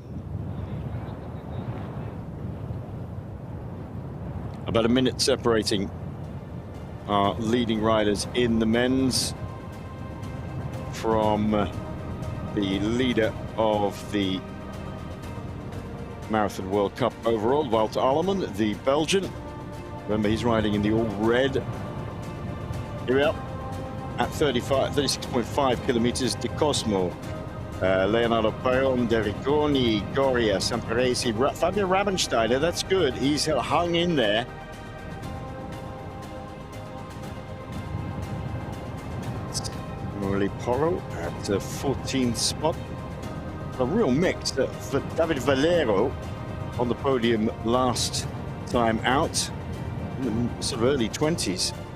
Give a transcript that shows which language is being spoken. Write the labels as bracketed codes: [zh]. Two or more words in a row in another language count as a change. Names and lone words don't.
[en] About a minute separating our leading riders in the men's from the leader of the Marathon World Cup overall, Wout Alleman, the Belgian. Remember, he's riding in the all red. Here we are at 36.5 kilometers. De Cosmo, Leonardo Payon, Derriconi, Goria, Samparesi, Fabio Rabensteiner. That's good. He's hung in there. Morelli Porro at 14th spot. A real mix for David Valero on the podium last time out, in the sort of early 20s.